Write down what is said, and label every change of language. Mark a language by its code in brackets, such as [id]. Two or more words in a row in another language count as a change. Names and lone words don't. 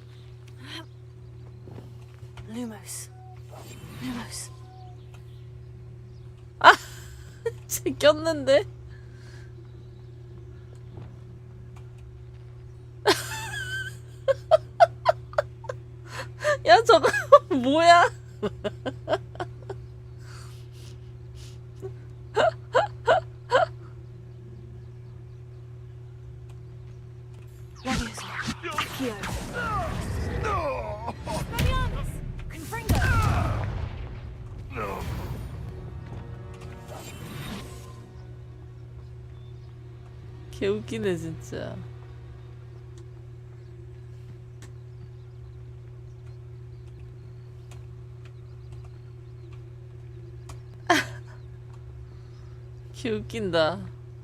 [ko] Lumos. Lumos. 아, 쟤 꼈는데? 야, 저거 뭐야? Leviosa. Accio. Leviosa. Confringo. 개웃기네, 진짜. 개웃긴다.